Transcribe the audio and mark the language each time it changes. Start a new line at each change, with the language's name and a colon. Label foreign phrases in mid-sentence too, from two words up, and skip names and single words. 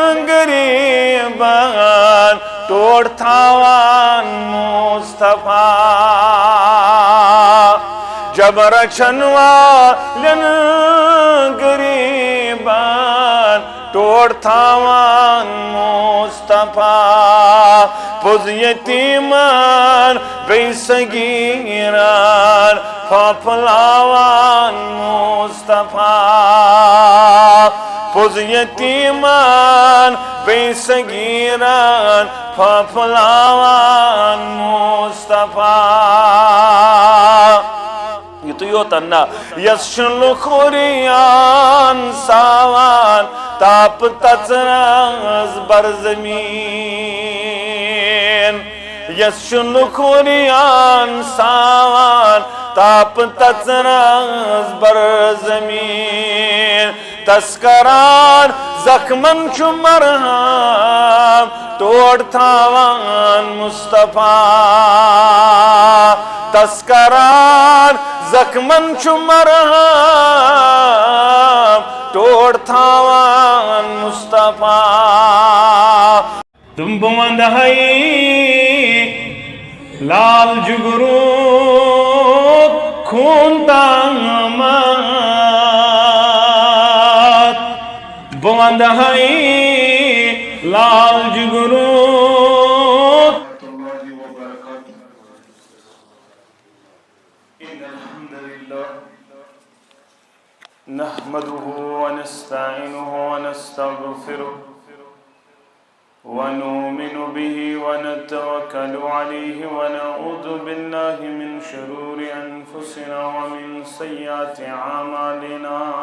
Kashmiri: غریبان توڑ تھاوان مصطفیٰ جبر چنوالن غریبان توڑ تھاوان مصطفیٰ پوز یتیمان بے صغیران پھپلاوان مصطفیٰ پوز یتیمان بے صغیران پھپلاوان مصطفیٰ یہ تو یوتن یس شلخوریان ساوان تاپ تچراز بر زمین یس شلخوریان ساوان تاپ تچراز بر زمین تسکران زخمن چھو مرہم توڑ تھاوان مصطفیٰ تسکران زخمن چھو مرہم توڑ تھاوان مصطفیٰ تم بوند ہائی لال جگرو خون تامات بوند ہائی لال جگرو
Arabic: نحمده ونستعينه ونستغفره ونؤمن به ونتوكل عليه ونعوذ بالله من شرور أنفسنا ومن سيئات أعمالنا